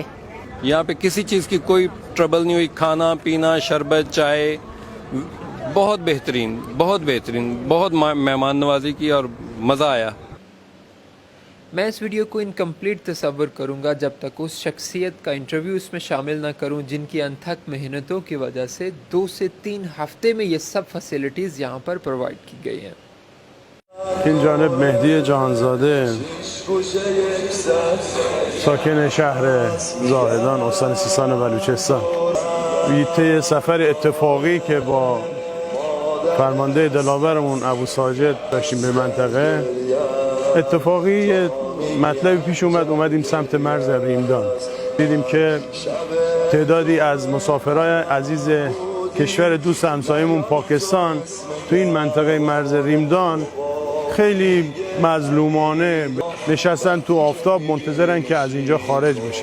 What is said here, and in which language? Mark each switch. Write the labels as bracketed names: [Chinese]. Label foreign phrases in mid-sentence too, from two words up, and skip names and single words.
[Urdu] یہاں پہ کسی چیز کی کوئی ٹربل نہیں ہوئی، کھانا پینا شربت چائے بہت بہترین، بہت بہترین، بہت مہمان نوازی کی اور مزہ آیا. میں اس ویڈیو کو انکمپلیٹ تصور کروں گا جب تک اس شخصیت کا انٹرویو اس میں شامل نہ کروں جن کی انتھک محنتوں کی وجہ سے 2 سے 3 ہفتے میں یہ سب فیسیلیٹیز یہاں پر پروائیڈ کی گئی ہیں. [Persian] این جانب مهدی جهانزاده ساکن شهر زاهدان استان سیستان و بلوچستان، طی سفر اتفاقی که با فرمانده دلاورمون ابو ساجد داشتیم به منطقه، اتفاقی مطلبی پیش اومدیم سمت مرز ریمدان، دیدیم که تعدادی از مسافرای عزیز کشور دوست همسایمون پاکستان تو این منطقه مرز ریمدان خیلی مظلومانه نشستن تو آفتاب منتظرن که از اینجا خارج بشن.